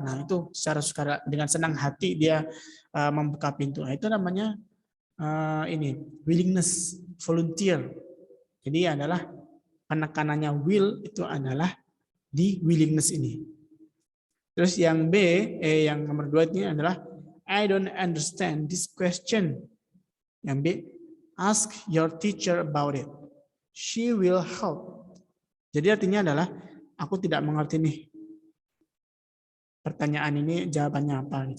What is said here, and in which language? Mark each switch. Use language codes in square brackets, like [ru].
[id] Nah, itu secara sukarela dengan senang hati dia membuka pintu. Nah, itu namanya willingness, volunteer. Jadi adalah penekanannya will itu adalah di willingness ini. Terus yang B, yang nomor 2 ini adalah [en] I don't understand this question. [id] Yang B, [en] ask your teacher about it. She will help. [id] Jadi artinya adalah aku tidak mengerti nih pertanyaan ini jawabannya apa.